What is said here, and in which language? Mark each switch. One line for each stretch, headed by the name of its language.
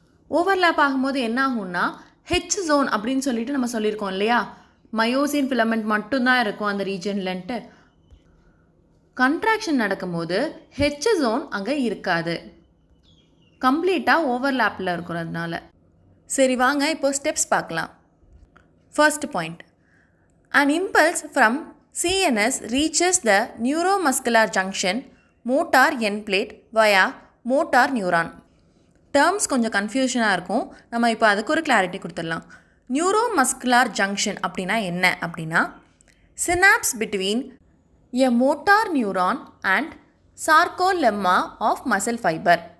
Tamil: Overlap ஆகும்போது என்ன ஆகும்னா ஹெச் ஜோன் அப்படின்னு சொல்லிட்டு நம்ம சொல்லியிருக்கோம் இல்லையா, மயோசின் ஃபிலமெண்ட் மட்டும்தான் இருக்கும் அந்த ரீஜன்லன்ட்டு. கண்ட்ராக்ஷன் நடக்கும்போது ஹெச் ஜோன் அங்கே இருக்காது, கம்ப்ளீட்டாக ஓவர்லேப்பில் இருக்கிறதுனால. சரி வாங்க இப்போ ஸ்டெப்ஸ் பார்க்கலாம்.
English: First point, an impulse from CNS reaches the neuromuscular junction motor end plate via motor neuron.
Tamil: Terms கொஞ்சம் கன்ஃபியூஷனாக இருக்கும், நம்ம இப்போ அதுக்கு ஒரு கிளாரிட்டி கொடுத்துடலாம். நியூரோமஸ்குலார் ஜங்ஷன் அப்படின்னா என்ன அப்படின்னா,
English: Synapse between a motor neuron and sarcolemma of muscle fibre.